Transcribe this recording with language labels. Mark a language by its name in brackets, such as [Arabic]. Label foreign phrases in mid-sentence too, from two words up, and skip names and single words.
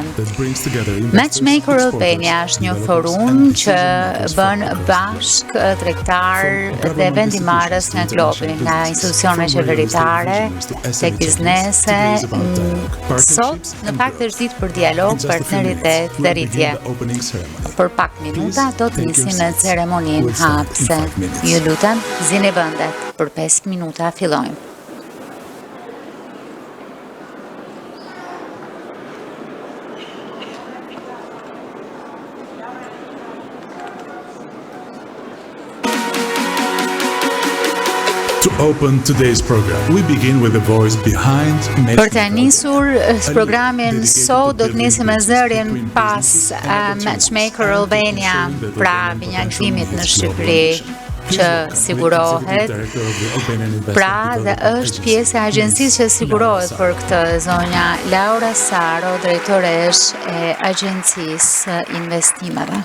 [Albanian] Matchmaker Albania është një forum që bën bashk tregtar dhe vendimarrës nga globi, nga institucione qeveritare, tek biznese. Sot, në fakt është ditë për dialog, partneritet dhe rritje. Për pak minuta do të nisim në ceremoninë hapëse. Ju lutem, zini vendet. Për 5 minuta fillojmë. [English] To open today's program, we begin with the voice behind [Albanian] Për të nisur programin sot do të nisim me zërin pas Matchmaker Albania, pra binjaktimit në Shqipëri që sigurohet, pra dhe është pjesë e agjencisë që sigurohet për këtë, zonja Laura Saro, drejtoresh e agjencisë investimeve.